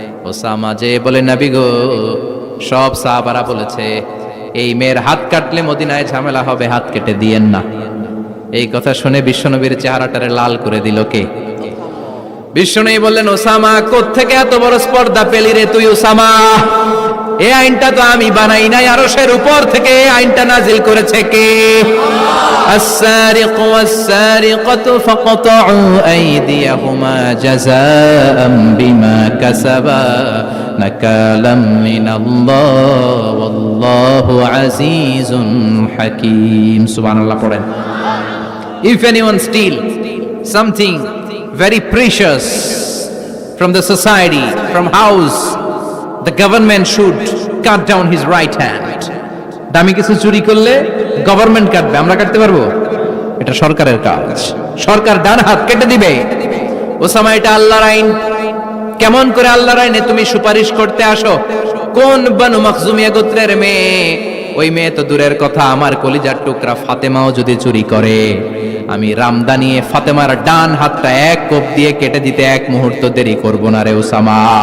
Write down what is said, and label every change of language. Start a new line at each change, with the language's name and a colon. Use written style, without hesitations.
Bangla: Osama যে বলে, নবী গো, সব সাহাবারা বলেছে এই মেয়ের হাত কাটলে মদিনায় ঝামেলা হবে, হাত কেটে দিয়েন না। এই কথা শুনে বিশ্বনবীর চেহারাটারে লাল করে দিল কে? বিশ্বনবী বললেন, ওসামা কোত্থেকে এত বড় স্পর্ধা পেলি রে তুই ওসামা? এই আইনটা তো আমি বানাই নাই, আরশের উপর থেকে এই আইনটা নাজিল করেছে কে?
Arabic: السارق والسارقة فاقطعوا أيديهما جزاء بما كسبا نكالا من الله والله عزيز حكيم. سبحان الله.
Bangla: পড়েন,
English: if anyone steal something very precious from the society, from house, the government should cut down his right hand.
Bangla: দামি কিছু চুরি করলে গভর্নমেন্ট কাটবে, আমরা কাটতে পারবো? এটা সরকারের কাজ, সরকার ডান হাত কেটে দিবে। ওসামা, এটা আল্লাহর আইন। কেমন করে আল্লাহর আইনে তুমি সুপারিশ করতে আসো? কোন বানু মাখজুমিয়া গোত্রের মেয়ে? ওই মেয়ে তো দূরের কথা, আমার কলিজার টুকরা ফাতেমাও যদি চুরি করে, আমি রামদানিয়ে ফাতেমার ডান হাতটা এক কোপ দিয়ে কেটে দিতে এক মুহূর্ত দেরি করব না রে ওসামা।